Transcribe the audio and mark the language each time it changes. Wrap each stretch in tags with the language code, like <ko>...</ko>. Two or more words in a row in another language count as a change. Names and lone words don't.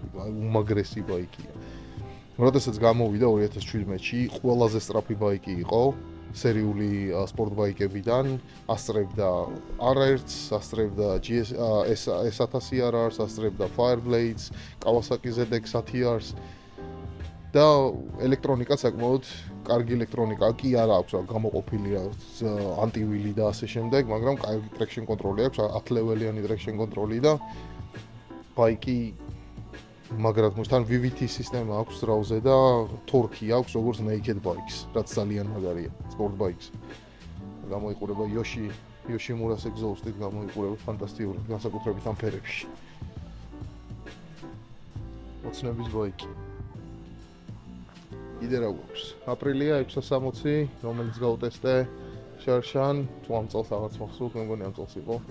<ka>აი უმაგრესი ბაიკია. როდესაც გამოვიდა 2017-ში, ყველაზე სწრაფი ბაიკი იყო სერიული სპორტ ბაიკებიდან, ასწრებდა R-ს, ასწრებდა S1000 R-ს, ასწრებდა Fireblades, Kawasaki ZX-1000-ს და ელექტრონიკა საკმაოდ კარგი ელექტრონიკა კი არ აქვს, გამოყოფილია ანტივილი და ასე შემდეგ, მაგრამ კარგი</ka> <en>traction control-</en> <ka>ი აქვს, 10 level-იანი</ka> <en>traction control-</en> <ka>ი და ბაიკი მაგრამ თან VVT სისტემა აქვს ძრავზე და თორქი აქვს როგორც</ka> <en>naked bikes,</en> <ka>რაც ძალიან მაგარია</ka> <en>sport bikes.</en> <ka>გამოიყურება Yoshimura's exhaust-ით გამოიყურება ფანტასტიკური, განსაკუთრებით ამ ფერებში. ოცნების ბაიკი. კიდე რა გვაქვს? აპრილია 660, რომელიც გავტესტე შარშან, თუ ამ წელს აღარც მახსოვს, მე მგონი ამ წელს იყო.</ka>